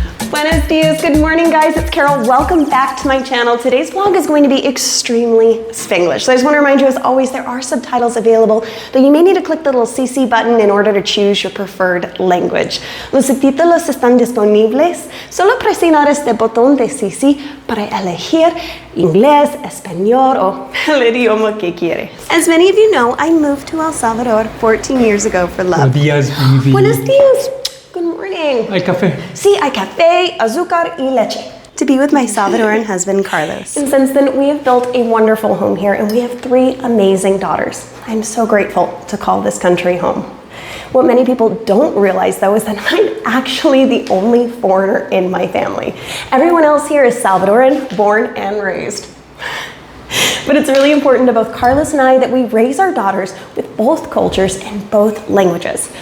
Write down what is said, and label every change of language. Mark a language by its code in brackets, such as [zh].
[es] Buenos dias, [en] good morning guys, it's Carol. Welcome back to my channel. Today's vlog is going to be extremely Spanglish. So I just want to remind you, as always, there are subtitles available, though you may need to click the little CC button in order to choose your preferred language. [es] Los subtítulos están disponibles. Solo presionar este botón de CC para elegir inglés, español o el idioma que quieres. [en] As many of you know, I moved to El Salvador 14 years ago for love. [es] Buenos días, Vivi. Buenos dias. [en] Good morning. [es] Hay café. Sí, hay café, azúcar y leche. [en] To be with my Salvadoran husband, Carlos. And since then, we have built a wonderful home here, and we have 3 amazing daughters. I'm so grateful to call this country home. What many people don't realize, though, is that I'm actually the only foreigner in my family. Everyone else here is Salvadoran, born and raised. But it's really important to both Carlos and I that we raise our daughters with both cultures and both languages.